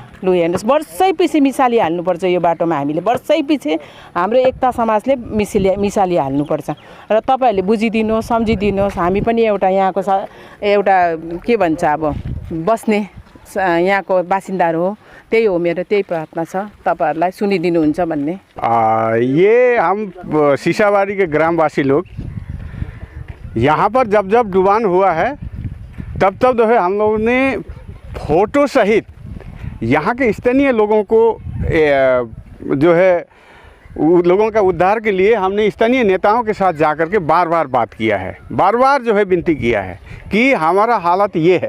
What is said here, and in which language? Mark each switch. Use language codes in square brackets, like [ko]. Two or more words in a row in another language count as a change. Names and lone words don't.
[ne] लु हेर्नुहोस्, वर्षै पछि मिसाली हाल्नुपर्छ यो बाटोमा। हामीले वर्षै पछि हाम्रो एकता समाजले मिसाली हाल्नुपर्छ र तपाईँहरूले बुझिदिनुहोस्, सम्झिदिनुहोस्। हामी पनि एउटा यहाँको एउटा के भन्छ अब बस्ने यहाँको बासिन्दाहरू हो। त्यही हो, मेरो त्यही प्रार्थना छ तपाईँहरूलाई सुनिदिनुहुन्छ भन्ने। [hi] ये हम सिसाबारी के ग्रामवासी लोग यहाँ पर जब डुबान हुआ है तब जो है हम लोगों ने फोटो सहित यहाँ के स्थानीय लोगों को जो है लोगों का उद्धार के लिए हमने स्थानीय नेताओं के साथ जाकर के बार बार बात किया है, बार बार जो है विनती किया है कि हमारा हालत ये है।